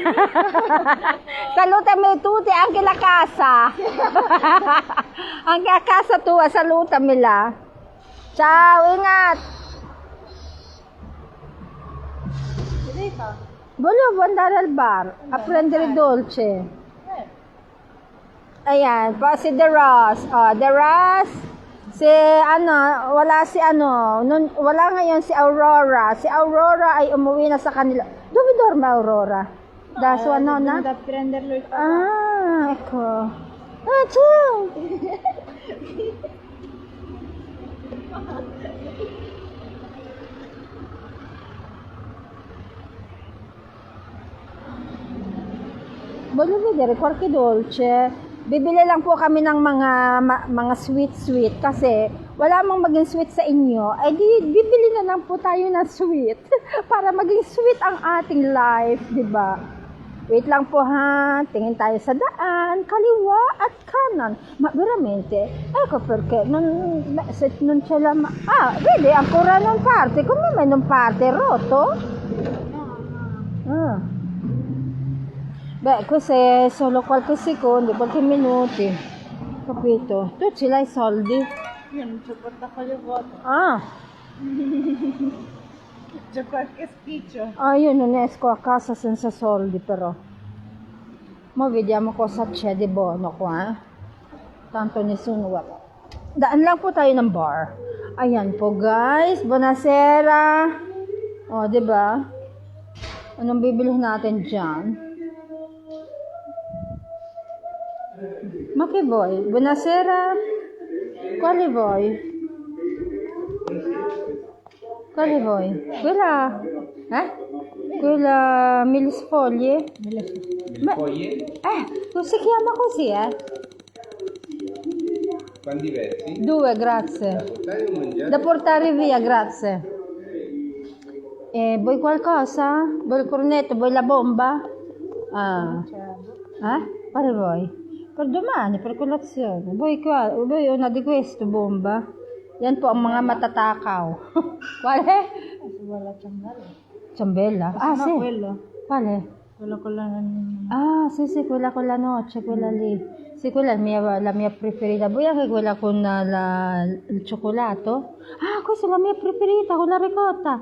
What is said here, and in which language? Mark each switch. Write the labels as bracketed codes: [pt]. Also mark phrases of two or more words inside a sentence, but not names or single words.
[it] Salutami tutti, anche la casa. Anche a casa tua, salutamela. [tl] Ciao, ingat. [it] Volevo andare al bar a prendere dolce. [tl] Ayan, pa si The Ross. Oh, The Ross. Si wala si wala ngayon si Aurora. Si Aurora ay umuwi na sa kanila. [it] Dove dorme Aurora? Da sua nonna? Da prenderlo il Ah, ecco. Ah, ciao. Voglio vedere qualche dolce. [tl] Bibili lang po kami ng mga sweet kasi wala mang maging sweet sa inyo. Eh di bibili na lang po tayo ng sweet para maging sweet ang ating life, di ba? Wait lang po ha, tingin tayo sa daan, kaliwa at kanan. [it] Ma veramente, ecco perché se non c'è la vedi ancora non parte, come mai non parte? È rotto? Ah. Beh, questo è solo qualche secondo, qualche minuti, capito? Tu ce l'hai i soldi? Io non c'ho portafoglio vuoto, Ah, c'ho qualche spiccio. io non esco a casa senza soldi però. Ma vediamo cosa c'è di buono qua, eh? Tanto nessuno guarda. [tl] Daan lang po tayo ng bar. Ayan po guys, buonasera. O, diba? Anong bibilhin natin dyan? [it] Ma che vuoi? Buonasera. Quale vuoi? Quale vuoi? Quella? Quella mille sfoglie? Si chiama così, Quanti versi? 2, grazie. Portare o mangiare? Da portare via, grazie. Vuoi qualcosa? Vuoi il cornetto? Vuoi la bomba? Ah. Quale vuoi? Per domani, per colazione. Vuoi una di queste, bomba? [tl] Yan po ang mga matatakaw. [it] Quale? [tl] Wala ciambella. [it] Ciambella? Ah, No, sì. quello. Quale? Quello con la... Ah, sì, quella con la noce, quella lì. Sì, quella è la mia preferita. Vuoi anche quella con il cioccolato? Ah, questa è la mia preferita, con la ricotta.